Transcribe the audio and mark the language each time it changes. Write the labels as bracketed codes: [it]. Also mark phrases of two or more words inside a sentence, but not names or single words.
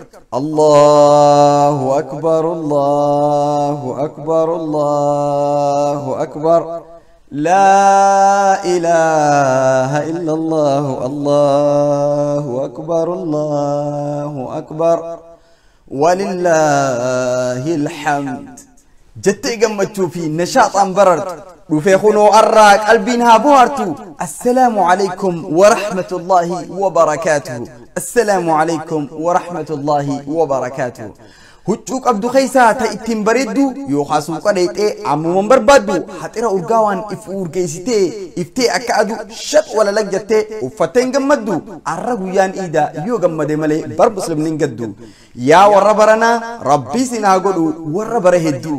[ar] الله أكبر، الله أكبر، الله أكبر. لا إله إلا الله، الله أكبر، الله أكبر. ولله الحمد. [om] Jettee gammachuu fi nashaatan barartu. Dhufee kunoo arraa qalbiin haa bohaartu. [ar] السلام عليكم ورحمة الله وبركاته. السلام عليكم ورحمة الله وبركاته. [om] Huccuu qabdu keessaa ta ittiin bareeddu yoo haasuuqa dheexee ammuman barbaaddu haxira urgaawaan if urgeessitee iftee akka adu shat wala lagjattee uffattee hin gammaddu. Arra guyyaan iidaa yoo gammade malee bar muslimni hin gaddu. Yaa warra baranaa rabbii sinaa godhu warra bara hedduu.